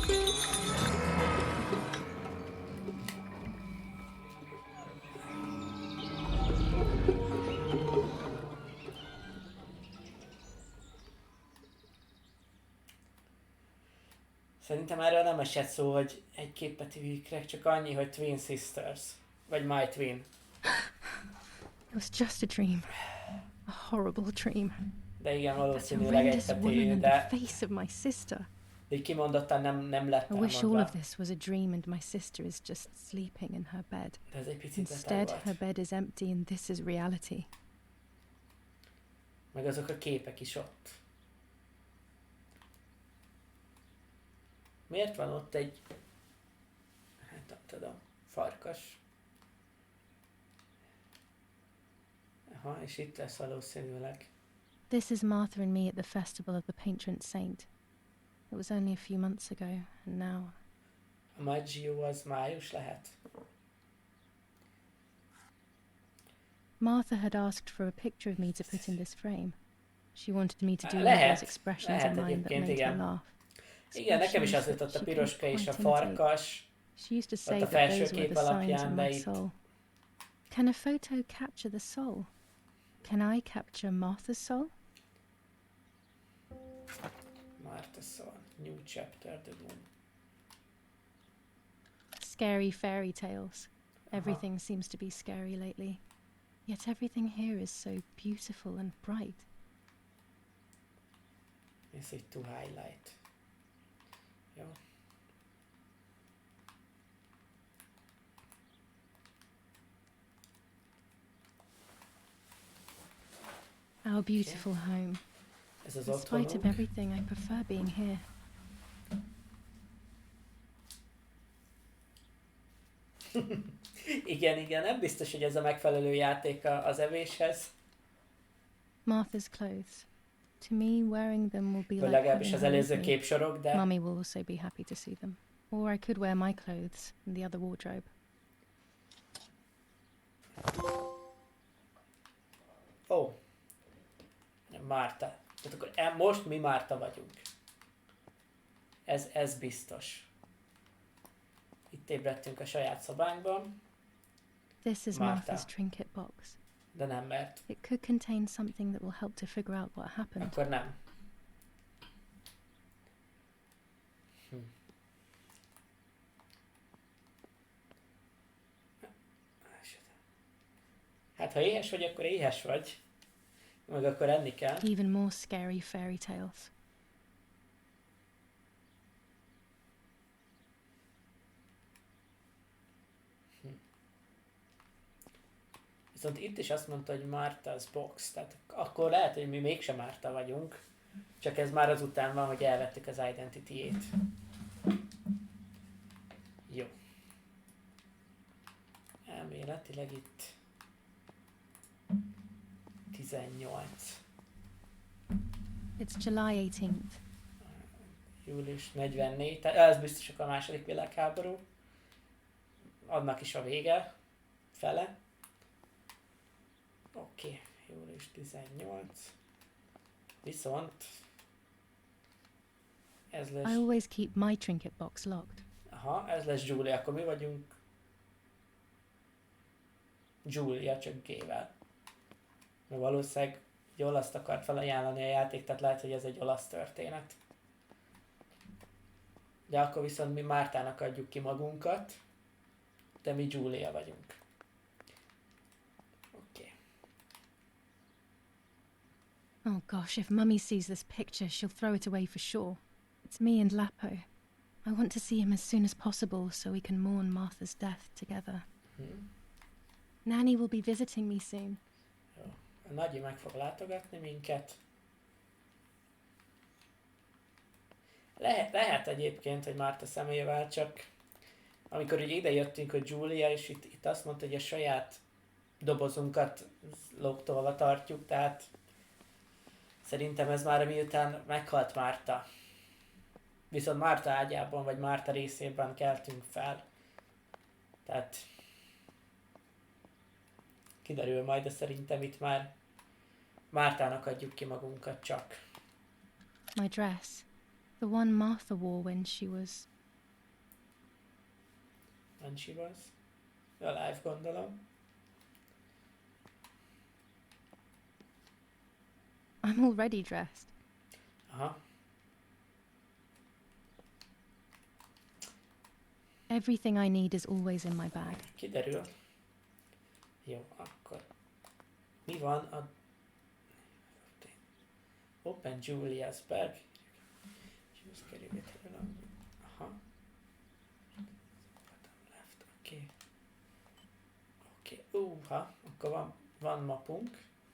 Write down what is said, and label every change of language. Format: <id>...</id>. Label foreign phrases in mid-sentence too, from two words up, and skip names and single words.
<hu>Szerintem erről nem esett szó, hogy egy-két betűjű ikrek, csak annyi, hogy Twin Sisters. Vagy My Twin.</hu> <en>It was just a dream. A horrible dream.</en> <hu>De igen,</hu> <en>That</en> <hu>valószínűleg egy</hu> <en>horrendous woman</en> <hu>betűjű,</hu> <en>and</en> <hu>de</hu> <en>the face of my sister.</en> <hu>így kimondottan nem lett</hu> <en>I wish all</en> <hu>elmondva.</hu> <en>of this was a dream and my sister is just sleeping in her bed.</en> <hu>De ez egy picit beteg</hu> <en>Instead,</en> <hu>volt.</hu> <en>her bed is empty and this is reality.</en> <hu>Meg azok a képek is ott. Miért van ott egy... Hát nem tudom, farkas. Aha, és itt lesz valószínűleg.</hu> <en>This is Martha and me at the festival of the patron saint. It was only a few months ago, and now...</en> <hu>A Maggio az május lehet?</hu> <en>Martha had asked for a picture of me to put in this frame. She wanted me to do one of</en> <hu>Lehet,</hu> <en>those expressions</en> <hu>lehet</hu> <en>of mine that</en> <hu>egyébként,</hu> <en>made her</en> <hu>igen.</hu> <en>laugh.</en> <hu>Igen, nekem is az</hu> <en>Expressions</en> <hu>jutott a</hu> <en>that she</en> <hu>piroska</hu> <en>couldn't</en> <hu>és a</hu> <en>quite imitate.</en> <hu>farkas.</hu> <en>She used to say</en> <hu>Ott a</hu> <en>that</en> <hu>felső</hu> <en>those were</en> <hu>kép</hu> <en>the signs of</en> <hu>alapján, de</hu> <en>my</en> <hu>itt...</hu> <en>soul. Can a photo capture the soul? Can I capture Martha's soul?</en> <hu>Martha szól.</hu> <en>New chapter, the moon. Scary fairy tales. Everything seems to be scary lately. Yet everything here is so beautiful and bright.</en> <hu>Ez egy</hu> <en>to highlight.</en> <hu>Jó.</hu> <en>Our beautiful home.</en> <hu>Ez az</hu> <en>In spite of</en> <hu>otthonunk.</hu> <en>everything, I prefer being here.</en> <hu>Igen, nem biztos, hogy ez a megfelelő játék az evéshez.</hu> <en>Martha's clothes. To me, wearing them will be</en> <hu>Vagy</hu> <en>like</en> <hu>legalábbis</hu> <en>having</en> <hu>az</hu> <en>her with</en> <hu>előző</hu> <en>me.</en> <hu>képsorok, de...</hu> <en>Mummy will also be happy to see them. Or I could wear my clothes in the other wardrobe. Ó.</en> <hu>Márta. Tehát akkor most mi Márta vagyunk. Ez biztos. Itt ébredtünk a saját szobánkban,</hu> <en>This is Martha. Martha's trinket box.</en> <hu>de nem mert.</hu> <en>It could contain something that will help to figure out what happened.</en> <hu>Akkor nem. Hát ha éhes vagy, akkor éhes vagy. Meg akkor enni kell.</hu> <en>Even more scary fairy tales.</en> <hu>Viszont itt is azt mondta, hogy</hu> <en>Martha's box,</en> <hu>tehát akkor lehet, hogy mi mégsem Márta vagyunk, csak ez már azután van, hogy elvettük az identity-ét. Jó. Elméletileg itt 18.</hu> <en>It's July 18th.</en> <hu>Július 44, tehát ez biztos a második világháború. Annak is a vége, fele. Oké, július 18. Viszont ez</hu> <en>I</en> <hu>lesz,</hu> <en>always keep my trinket box locked.</en> <hu>aha, ez lesz Julia, akkor mi vagyunk Julia, csak G-vel. Mert valószínűleg egy olaszt akart felajánlani a játék, tehát lehet, hogy ez egy olasz történet. De akkor viszont mi Mártának adjuk ki magunkat, de mi Julia vagyunk. Oké.</hu> <en>Oh gosh, if Mummy sees this picture, she'll throw it away for sure. It's me and Lapo. I want to see him as soon as possible so we can mourn Martha's death together. Nanny will be visiting me soon.</en> <hu>Jó. A nagyi meg fog látogatni minket. Lehet egyébként, hogy Márta személyével, csak amikor ugye ide jöttünk, hogy Julia, és itt azt mondta, hogy a saját dobozunkat lógtolva tartjuk, tehát szerintem ez már miután meghalt Márta. Viszont Márta ágyában, vagy Márta részében keltünk fel. Tehát kiderül majd, de szerintem itt már Mártának adjuk ki magunkat csak.</hu> <en>My dress. The one Martha wore when she was... When she was? Alive, gondolom. I'm already dressed. Aha. Everything I need is always in my bag.</en> <hu>Kiderül. Jó, akkor. Mi van a...</hu> <en>Open Julia's bag.</en> <hu>Just kerüljük el. Aha.</hu> <en>Bottom left,</en> <hu>oké. Oké, akkor van mapunk.</hu>